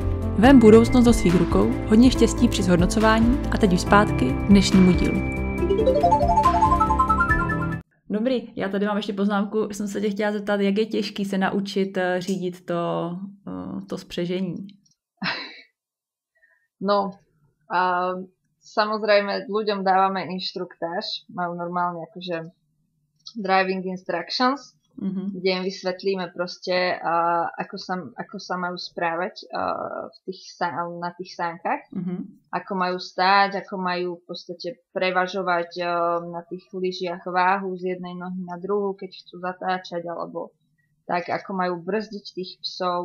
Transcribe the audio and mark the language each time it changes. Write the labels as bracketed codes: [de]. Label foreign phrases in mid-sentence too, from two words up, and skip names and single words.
[cs] Vem budoucnost do svých rukou, hodně štěstí při zhodnocování a teď už zpátky k dnešnímu dílu. Dobrý, já tady mám ještě poznámku, jsem se tě chtěla zeptat, jak je těžký se naučit řídit to spřežení. No, [sk] samozrejme, ľuďom dávame inštruktáž, majú normálne akože [en] driving instructions, [sk] kde im vysvetlíme proste, ako sa majú správať na tých sánkach, ako majú stáť, ako majú v podstate prevažovať na tých lyžiach váhu z jednej nohy na druhú, keď chcú zatáčať, alebo tak, ako majú brzdiť tých psov.